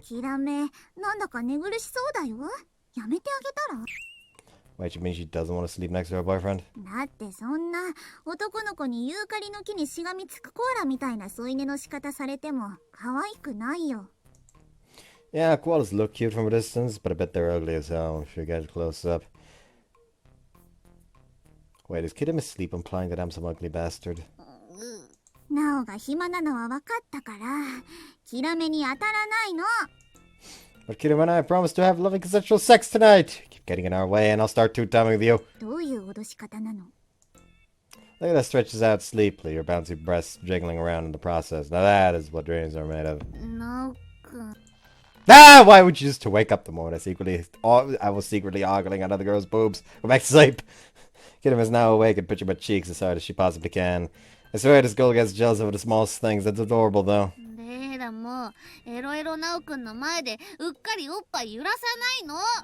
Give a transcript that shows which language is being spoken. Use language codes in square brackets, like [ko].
[ja] キラメ、なんだか寝苦しそうだよ。やめてあげたら。 [en] Wait, you mean she doesn't want to sleep next to her boyfriend? [ja] だってそんな男の子にユーカリの木にしがみつくコアラみたいな添い寝の仕方されても可愛くないよ。 [en] Yeah, koalas look cute from a distance, but I bet they're ugly as hell if you get close up. Wait, is Kirame asleep implying that I'm some ugly bastard? [ja] ナオが暇なのは分かったから、キラメに当たらないの。 [en] But Kirame and I promised to have loving consensual sex tonight. Keep getting in our way and I'll start two-timing with you. [ja] どういう脅し方なの？ [en] Look at that stretches out sleepily, her bouncy breasts jiggling around in the process. Now that is what dreams are made of. [ja] ナオくん。 Ah! [en] Why would you just to wake up the moment I was secretly ogling another girl's boobs? Go back to sleep. Kirame is now awake and pitching my cheeks as hard as she possibly can. I swear this girl gets jealous over the smallest things. That's adorable, though. [ja] レイラもエロエロナオくんの前でうっかりおっぱい揺らさないの。